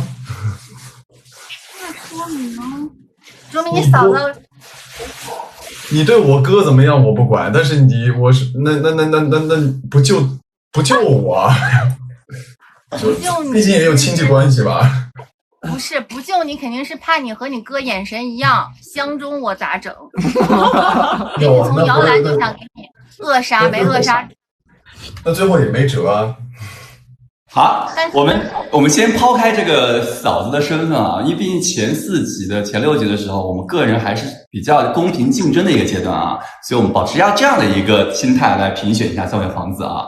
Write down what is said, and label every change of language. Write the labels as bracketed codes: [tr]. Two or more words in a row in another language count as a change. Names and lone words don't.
[zh] 那說明呢？說明你嫂子。你對我哥怎麼樣我不管，但是我是那不救我，不救你，畢竟也有親戚關係吧？不是不救你，肯定是怕你和你哥眼神一樣，相中我咋整？給你從搖籃就想給你扼殺，沒扼殺。那最後也沒轍啊。好，我們先拋開這個嫂子的身份啊，因為畢竟前6集的時候，我們個人還是比較公平競爭的一個階段啊，所以我們保持要這樣的一個心態來評選一下三位皇子啊。